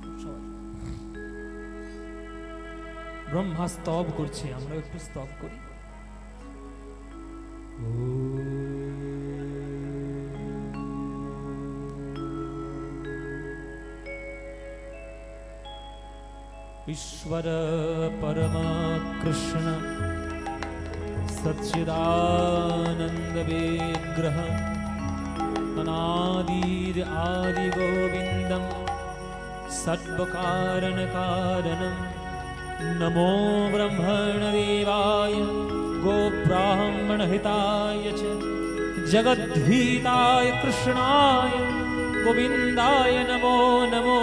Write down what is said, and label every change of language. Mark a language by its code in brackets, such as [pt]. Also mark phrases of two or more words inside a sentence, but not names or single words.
[bn] সবাই ব্রহ্মা স্তব করছে, আমরা একটু স্তব করি। [sa] ईश्वर परम कृष्ण सच्चिदानंद विग्रह अनादिर आदि गोविंदम सर्व कारण कारणम नमो ब्रह्मण देवाय गो ब्राह्मण हिताय च जगद्भीताय कृष्णाय गोविंदाय नमो नमो।